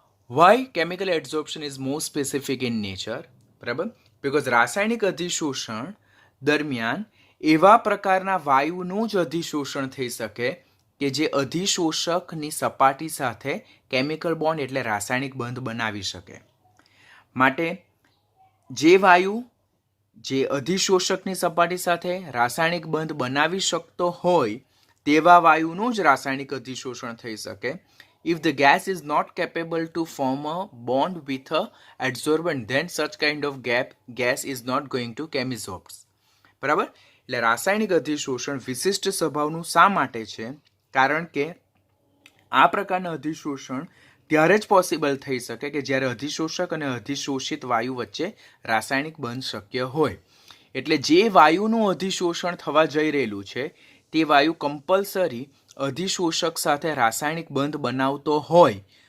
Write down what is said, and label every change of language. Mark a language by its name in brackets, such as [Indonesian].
[English] Why chemical adsorption is most specific in nature? [Gujarati] બરાબર, because રાસાયણિક અધિશોષણ દરમિયાન એવા પ્રકારના વાયુનું જ અધિશોષણ થઈ શકે કે જે અધિશોષકની સપાટી સાથે કેમિકલ બોન્ડ એટલે રાસાયણિક બંધ બનાવી શકે. માટે જે વાયુ જે અધિશોષકની સપાટી સાથે રાસાયણિક બંધ બનાવી શકતો હોય તેવા વાયુનું જ રાસાયણિક અધિશોષણ થઈ શકે. [English] If the gas is not capable to form a bond with a adsorbent, then such kind of gas is not going to chemisorb. [Gujarati] બરાબર, એટલે રાસાયણિક અધિશોષણ વિશિષ્ટ સ્વભાવનું શા માટે છે? કારણ કે આ પ્રકારના અધિશોષણ ત્યારે જ પોસિબલ થઈ શકે કે જ્યારે અધિશોષક અને અધિશોષિત વાયુ વચ્ચે રાસાયણિક બંધ શક્ય હોય. એટલે જે વાયુનું અધિશોષણ થવા જઈ રહેલું છે તે વાયુ કમ્પલસરી અધિશોષક સાથે રાસાયણિક બંધ બનાવતો હોય